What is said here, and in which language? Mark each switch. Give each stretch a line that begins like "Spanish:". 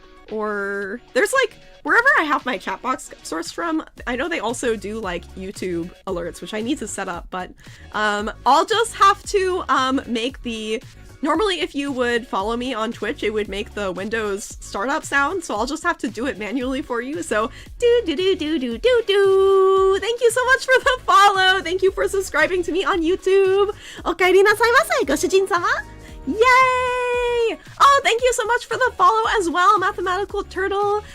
English: Or, there's, wherever I have my chat box sourced from, I know they also do, YouTube alerts, which I need to set up, but, I'll just have to, make the... Normally, if you would follow me on Twitch, it would make the Windows startup sound, so I'll just have to do it manually for you. So, do-do-do-do-do-do-do! Thank you so much for the follow! Thank you for subscribing to me on YouTube!
Japanese: おかえりなさいませ、ご主人様!
English: Yay! Oh, thank you so much for the follow as well, Mathematical Turtle!